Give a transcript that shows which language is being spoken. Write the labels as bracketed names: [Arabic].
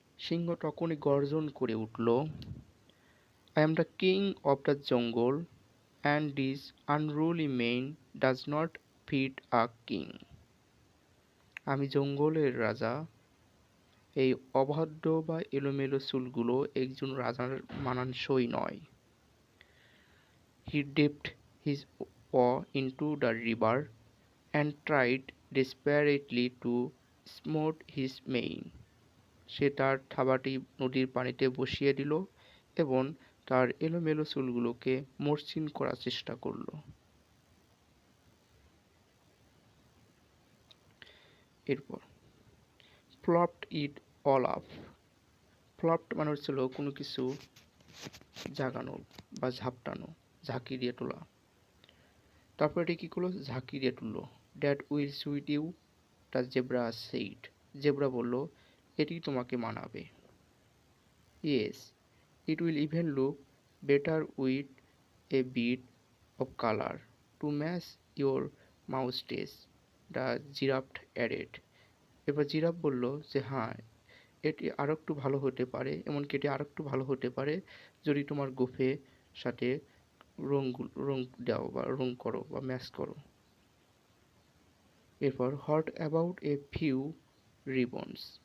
[Bangla] সিংহ তখনই গর্জন করে উঠল, [English] I am the king of the jungle and this unruly mane does not fit a king. [Bangla] আমি জঙ্গলের রাজা, এই অবাধ্য বা এলোমেলো চুলগুলো একজন রাজার মানানসই নয়। [English] He dipped his paw into the river and tried desperately to smooth his mane. [Bangla] সে তার থাবাটি নদীর পানিতে বসিয়ে দিল এবং তার এলোমেলো চুলগুলোকে মসৃণ করার চেষ্টা করল। এরপর [English] Flopped it all up. [Bangla] ফ্লপড মানে হচ্ছিল কোনো কিছু জাগানো বা ঝাঁকি দিয়ে তোলা। তারপর এটি কি করলো? ঝাঁকি দিয়ে তুললো। [English] That will suit you, the zebra said. [Bangla] Zebra বলল, এটি তোমাকে মানাবে। [English] Yes, it will even look better with a bit of color to match your moustache, the giraffe added. [Bangla] এবার জিরাফ বলল যে হ্যাঁ, এটি আরেকটু ভালো হতে পারে, এমনকি এটি আরেকটু ভালো হতে পারে যদি তোমার গোঁফের সাথে রং দাও বা রং করো বা ম্যাচ করো। [English] এরপর what about a few ribbons?